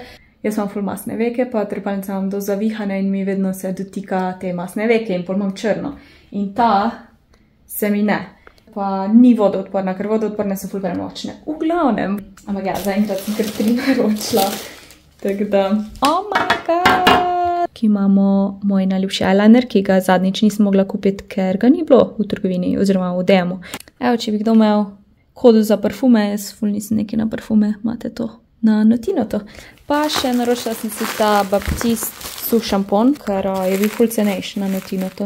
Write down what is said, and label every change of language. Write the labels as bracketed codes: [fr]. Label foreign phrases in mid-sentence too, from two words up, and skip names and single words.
[sl] Jaz imam ful masne veke, pa trepalnice imam do zavihane in mi vedno se dotika te masne veke in pol imam črno. In ta se mi ne. Pa ni vodoodporna, ker vodoodporne so ful premočne. V glavnem. Ampak ja, zaenkrat sem kar 3 naročila. Tako da... [en] Oh my god! [sl] Ki imamo moj najljubši eyeliner, ki ga zadnjič nisem mogla kupiti, ker ga ni bilo v trgovini oziroma v DM-u. Evo, če bi kdo imel kodo za parfume, jaz ful nisem neki na parfume, imate to na Notino to. Pa še naročila sem si ta Baptiste suh šampon, ker je bil ful cenejši na Notino to.